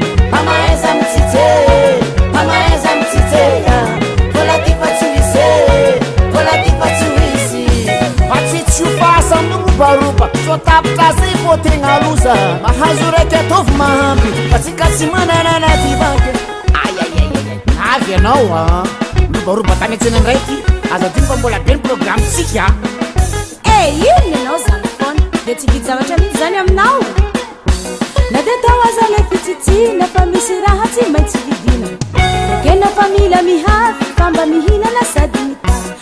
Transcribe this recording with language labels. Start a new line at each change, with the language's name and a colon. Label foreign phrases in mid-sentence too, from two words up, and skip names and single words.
Malagasy: Mama eza mitsitsy, mama eza mitsitsy, vola ty fa tsy misy, vola ty fa tsy misy. Matsitsy io fa asa mirobaroba, so tapitra zay vao tena loza. Mahazo raiky ataovy mahamby, fa tsika tsy manana na divandy. Ai, ai, ai, ai, ai. Avy ianao, a. Mirobaroba tany an-tsena indray ty. Aza ty fa mbola be ny programme tsika. Eh, ino ianao zany foana? Dia tsy vidy zavatra mihitsy zany aminao. Na dia atao aza ilay fitsitsina, fa misy raha tsy maintsy vidiana. Kena fa mila mihavy, fa mba mihinana sady mitady.